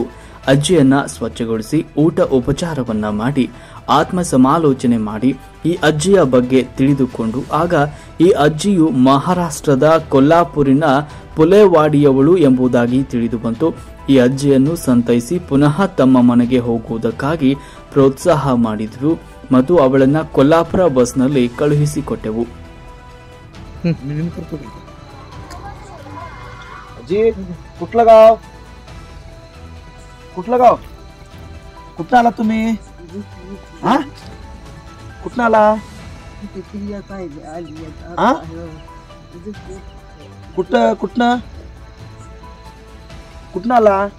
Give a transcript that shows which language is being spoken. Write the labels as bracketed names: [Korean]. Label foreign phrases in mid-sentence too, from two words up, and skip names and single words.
[Kannada] ಅಜ್ಜಿಯನ್ನ ಸ್ವಚ್ಛಗೊಳಿಸಿ ಊಟ ಉಪಚಾರವನ್ನ ಮಾಡಿ ಆತ್ಮ ಸಮಾಲೋಚನೆ ಮಾಡಿ ಈ ಅಜ್ಜಿಯ ಬಗ್ಗೆ ತಿಳಿದುಕೊಂಡು ಆಗ ಈ ಅಜ್ಜಿಯು ಮಹಾರಾಷ್ಟ್ರದ ಕೊಲ್ಲಾಪುರಿನ ಪುಲೆವಾಡಿಯವಳು ಎಂಬುದಾಗಿ ತಿಳಿದು ಬಂತು. ಈ ಅಜ್ಜಿಯನ್ನು ಸಂತೈಸಿ ಪುನಃ ತಮ್ಮ ಮನೆಗೆ ಹೋಗುವುದಕ್ಕಾಗಿ ಪ್ರೋತ್ಸಾಹ ಮಾಡಿದ್ರು ಮತ್ತು ಅವಳನ್ನ ಕೊಲ್ಲಾಪುರ ಬಸ್ನಲ್ಲಿ ಕಳುಹಿಸಿಕೊಟ್ಟೆವು. [Marathi] कुठलं गाव कुठं आला तुम्ही? हा कुठं आला? कुठनं आला?